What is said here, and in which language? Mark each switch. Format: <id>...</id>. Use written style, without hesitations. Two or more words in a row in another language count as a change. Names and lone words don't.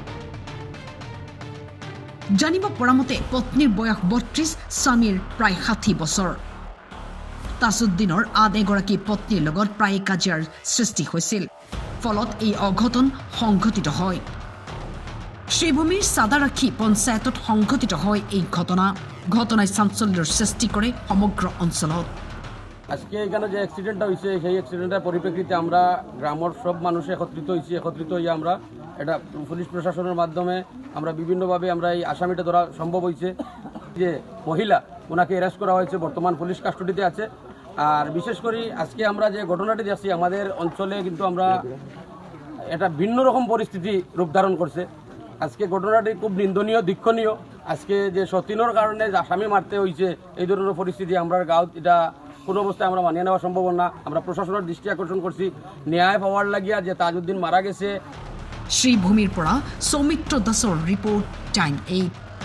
<as>জানিব পৰা মতে পত্নীৰ বয়স ৩২ স্বামীৰ প্ৰায় ৬০ বছৰ তাজউদ্দিনৰ আন এগৰাকী পত্নীৰ লগত প্ৰায় কাজিয়াৰ সৃষ্টি হৈছিল ফলত এই অঘটন সংঘটিত হয় শ্ৰীভূমিৰ সাদাৰাখী পঞ্চায়তত সংঘটিত হয় এই ঘটনায় চাঞ্চল্যৰ সৃষ্টি কৰে সমগ্ৰ অঞ্চলত</as> <bn>আজকে এখানে যে অ্যাক্সিডেন্টটা হয়েছে সেই অ্যাক্সিডেন্টের পরিপ্রেক্ষিতে আমরা গ্রামের সব মানুষ একত্রিত হয়ে আমরা এটা পুলিশ প্রশাসনের মাধ্যমে আমরা বিভিন্নভাবে আমরা এই আসামিটা ধরা সম্ভব হয়েছে যে মহিলা ওনাকে অ্যারেস্ট করা হয়েছে বর্তমান পুলিশ কাস্টডিতে আছে আর বিশেষ করে আজকে আমরা যে ঘটনাটি দেখছি আমাদের অঞ্চলে কিন্তু আমরা এটা ভিন্ন রকম পরিস্থিতি রূপ ধারণ করছে আজকে ঘটনাটি খুব নিন্দনীয় দীক্ষণীয় আজকে যে সতীনের কারণে আসামি মারতে হয়েছে এই ধরনের পরিস্থিতি আমরা গাঁও এটা কোনো অবস্থায় আমরা মানিয়ে নেওয়া সম্ভব না আমরা প্রশাসনের দৃষ্টি আকর্ষণ করছি ন্যায় পাওয়ার লাগিয়া যে তাজউদ্দিন মারা গেছে</bn> <as>শ্ৰীভূমিৰ পৰা সৌমিত্ৰ দাসৰ</as> <en>report time</en> <as>8</as>